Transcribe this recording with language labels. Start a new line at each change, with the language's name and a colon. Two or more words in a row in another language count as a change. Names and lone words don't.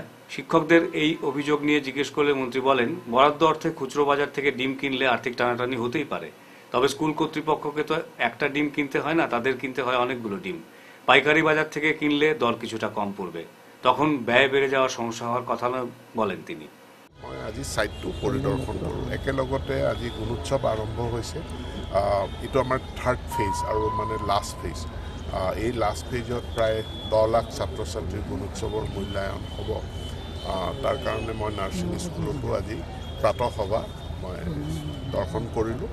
Bangla: শিক্ষকদের এই অভিযোগ নিয়ে জিজ্ঞেস করলে মন্ত্রী বলেন, বরাদ্দ অর্থে খুচরো বাজার থেকে ডিম কিনলে আর্থিক টানাটানি হতেই পারে, তবে স্কুল কর্তৃপক্ষকে তো একটা ডিম কিনতে হয় না, তাদের কিনতে হয় অনেকগুলো ডিম। পাইকারি বাজার থেকে কিনলে দর কিছুটা কম পড়বে, তখন ব্যয় বেড়ে যাওয়ার সমস্যা হওয়ার কথা বলেন তিনি।
Assamese: মই আজি সাইটটো পৰিদৰ্শন কৰোঁ। একেলগতে আজি গুণোৎসৱ আৰম্ভ হৈছে। এইটো আমাৰ
English: third phase
Assamese: আৰু মানে
English: last phase.
Assamese: এই
English: last phaseত
Assamese: প্ৰায় 10 লাখ ছাত্ৰ ছাত্ৰীৰ গুণোৎসৱৰ মূল্যায়ন হ'ব। তাৰ কাৰণে মই নাৰ্ছিং স্কুলতো আজি প্ৰাতঃ সভা মই দৰ্শন কৰিলোঁ।